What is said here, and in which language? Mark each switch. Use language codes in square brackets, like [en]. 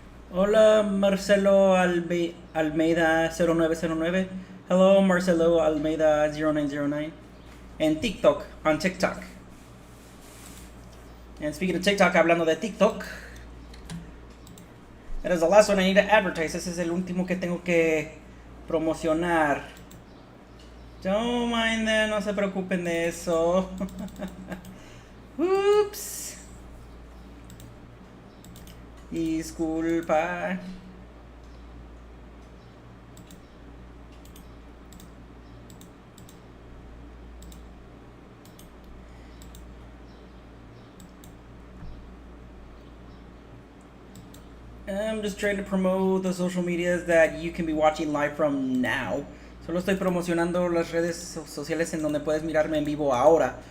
[es] Hola Marcelo Almeida 0909. [en] Hello Marcelo Almeida 0909. [es] En TikTok, [en] on TikTok. And speaking of TikTok, [es] hablando de TikTok, [en] that is the last one I need to advertise. [es] Ese es el último que tengo que promocionar. [en] Don't mind that, [es] no se preocupen de eso. [en] Oops. [es] Disculpa. [en] I'm just trying to promote the social medias that you can be watching live from now. [es] Solo estoy promocionando las redes sociales en donde puedes mirarme en vivo ahora.